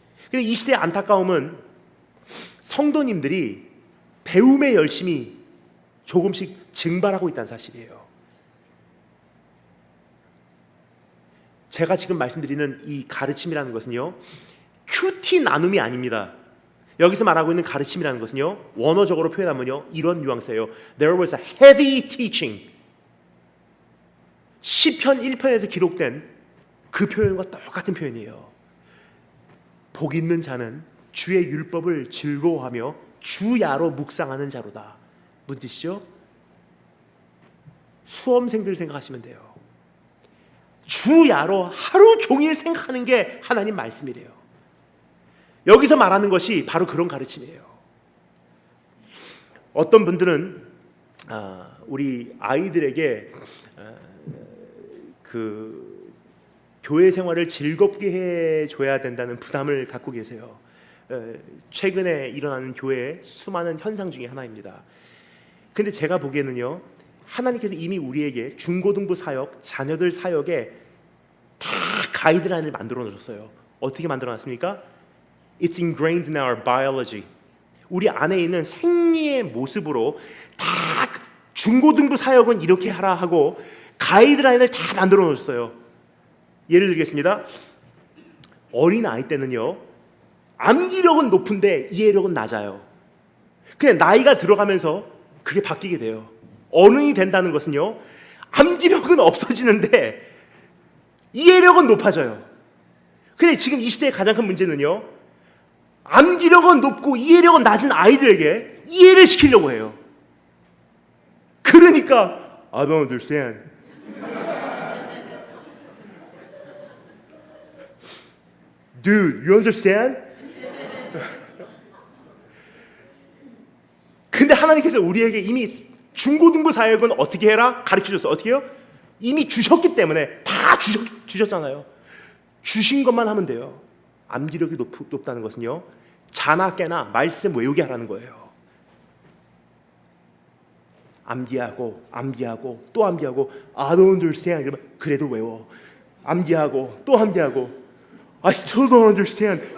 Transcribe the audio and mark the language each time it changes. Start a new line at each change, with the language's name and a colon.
Korean: 근데 이 시대의 안타까움은 성도님들이 배움의 열심이 조금씩 증발하고 있다는 사실이에요. 제가 지금 말씀드리는 이 가르침이라는 것은요, 큐티 나눔이 아닙니다. 여기서 말하고 있는 가르침이라는 것은요, 원어적으로 표현하면요, 이런 뉘앙스예요.
English: There was a heavy teaching.
Korean: 시편 1편에서 기록된 그 표현과 똑같은 표현이에요. 복 있는 자는 주의 율법을 즐거워하며 주야로 묵상하는 자로다. 무슨 뜻이죠? 수험생들 생각하시면 돼요. 주야로 하루 종일 생각하는 게 하나님 말씀이래요. 여기서 말하는 것이 바로 그런 가르침이에요. 어떤 분들은 우리 아이들에게 그 교회 생활을 즐겁게 해줘야 된다는 부담을 갖고 계세요. 최근에 일어나는 교회의 수많은 현상 중에 하나입니다. 근데 제가 보기에는요, 하나님께서 이미 우리에게 중고등부 사역, 자녀들 사역에 다 가이드라인을 만들어 놓으셨어요. 어떻게 만들어 놨습니까?
English: It's ingrained in our biology.
Korean: 우리 안에 있는 생리의 모습으로 다 중고등부 사역은 이렇게 하라 하고 가이드라인을 다 만들어 놓으셨어요. 예를 들겠습니다. 어린 아이 때는요, 암기력은 높은데 이해력은 낮아요. 그냥 나이가 들어가면서 그게 바뀌게 돼요. 어른이 된다는 것은요, 암기력은 없어지는데 이해력은 높아져요. 근데 지금 이 시대의 가장 큰 문제는요, 암기력은 높고 이해력은 낮은 아이들에게 이해를 시키려고 해요. 그러니까
English: I don't understand. Dude, you understand?
Korean: 근데 하나님께서 우리에게 이미 중고등부 사역은 어떻게 해라? 가르쳐줬어요. 어떻게 해요? 이미 주셨기 때문에 다 주셨잖아요. 주신 것만 하면 돼요. 암기력이 높다는 것은요, 자나 깨나 말씀 외우게 하라는 거예요. 암기하고 또 암기하고
English: I don't understand.
Korean: 그러면 그래도 외워. 암기하고 또 암기하고
English: I still don't understand.